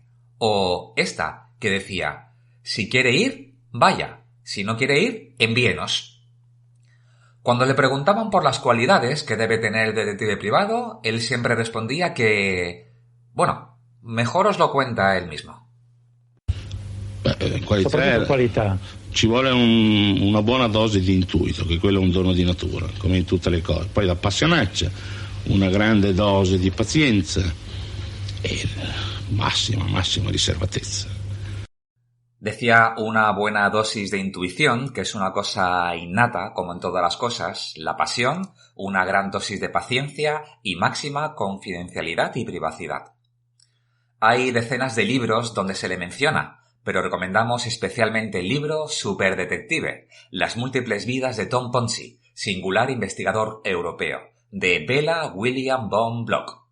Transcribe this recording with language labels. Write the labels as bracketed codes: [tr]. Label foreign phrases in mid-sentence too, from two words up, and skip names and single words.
[es] O esta, que decía: si quiere ir, vaya, si no quiere ir, envíenos. Cuando le preguntaban por las cualidades que debe tener el detective privado, él siempre respondía que... bueno, mejor os lo cuenta él mismo. [it] Qualità. Ci vuole una buona dose di intuito, che quello è un dono di natura, come in tutte le cose. Poi la passionaccia, una grande dose di pazienza e massima riservatezza. [es] Decía una buena dosis de intuición, que es una cosa innata, como en todas las cosas, la pasión, una gran dosis de paciencia y máxima confidencialidad y privacidad. Hay decenas de libros donde se le menciona, pero recomendamos especialmente el libro Superdetective, Las múltiples vidas de Tom Ponzi, singular investigador europeo, de Bela William von Bloch.